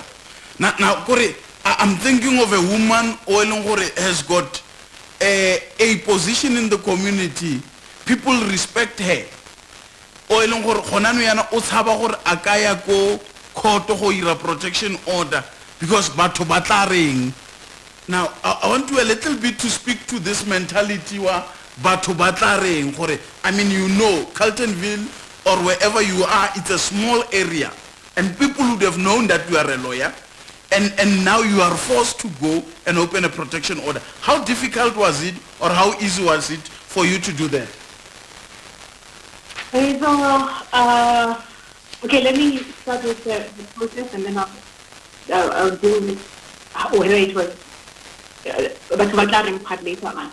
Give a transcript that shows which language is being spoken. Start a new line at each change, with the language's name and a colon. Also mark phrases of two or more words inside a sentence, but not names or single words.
English: Now, Kore, I'm thinking of a woman who has got a position in the community. People respect her. Protection order because
Tswana: batho batla.
English: Now, I want to a little bit to speak to this mentality
Tswana: wa batho batla reng gore,
English: I mean, you know, Carltonville or wherever you are, it's a small area, and people would have known that you are a lawyer, and now you are forced to go and open a protection order. How difficult was it, or how easy was it for you to do that? Okay, let me start with the process, and then I'll deal with whether it was but part later on.